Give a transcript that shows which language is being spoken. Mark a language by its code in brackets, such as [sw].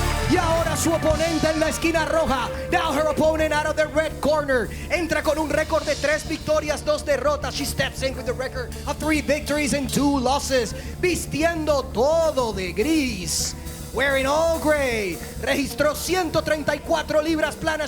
[es] Y ahora su oponente en la esquina roja. [en] Now her opponent out of the red corner. [es] Entra con un récord de 3 victorias, 2 derrotas. [en] She steps in with a record of 3 victories and 2 losses. [es] Vistiendo todo de gris. [en] Wearing all gray. [es] Registró 134 libras planas.